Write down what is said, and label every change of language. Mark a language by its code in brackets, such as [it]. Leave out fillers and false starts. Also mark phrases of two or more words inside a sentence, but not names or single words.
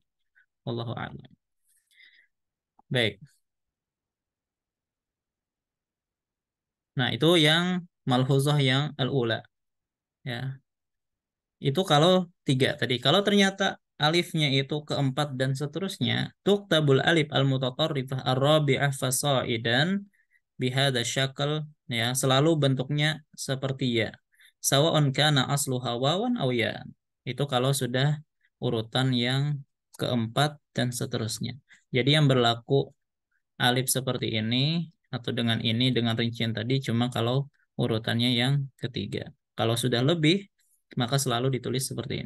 [ar] والله أعلم. Baik. [id] Nah, itu yang malhuzah yang al-ula, ya. Itu kalau tiga tadi. Kalau ternyata alifnya itu keempat dan seterusnya, [ar] تكتب الألف المتطرفة الرابعة فصاعدا بهذا الشكل, [id] ya, selalu bentuknya seperti ya. [ar] سواء كان أصلها واوا أو ياء. [id] Itu kalau sudah urutan yang keempat dan seterusnya. Jadi yang berlaku alif seperti ini atau dengan ini dengan rincian tadi cuma kalau urutannya yang ketiga. Kalau sudah lebih maka selalu ditulis seperti ini.